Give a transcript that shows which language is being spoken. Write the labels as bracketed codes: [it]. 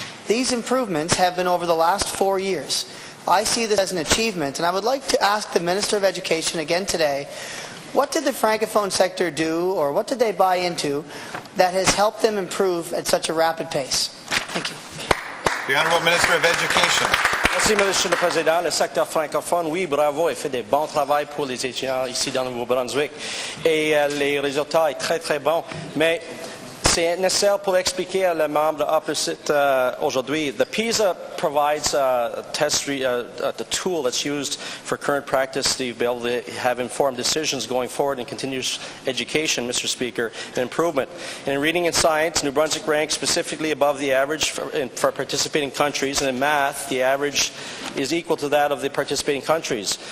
[en] These improvements have been over the last 4 years. I see this as an achievement, and I would like to ask the Minister of Education again today, what did the Francophone sector do, or what did they buy into, that has helped them improve at such a rapid pace? Thank you. The Honourable Minister of Education. [fr] Merci, Monsieur le Président. Le secteur francophone, oui, bravo, il fait des bons travail pour les étudiants ici dans le Nouveau-Brunswick. Et les résultats sont très, très bons. Mais c'est nécessaire pour expliquer à le membre opposite aujourd'hui. [en] The PISA provides a tool that's used for current practice to be able to have informed decisions going forward in continuous education, Mr. Speaker, and improvement. In reading and science, New Brunswick ranks specifically above the average for participating countries, and in math, the average is equal to that of the participating countries.